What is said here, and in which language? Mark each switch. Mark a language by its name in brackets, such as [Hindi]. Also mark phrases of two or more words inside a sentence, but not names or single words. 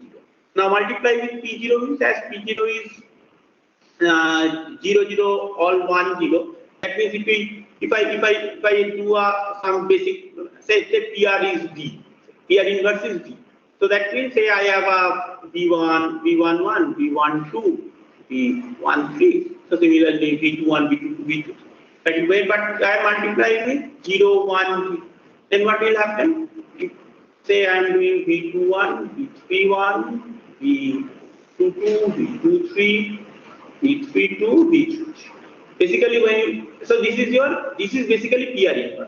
[English] Now multiply with P0 means as P0 is 0 0 all 1 0. That means if I do some basic say PR is D, PR inverse is D. So that means say I have a V1, V11, V12, V13. So similarly V21, V22, V23. But I multiply with 0, 1, then what will happen? Say I am doing V21, V31, V22, V23, V32, V33. Basically, when you, so this is basically PR inverse.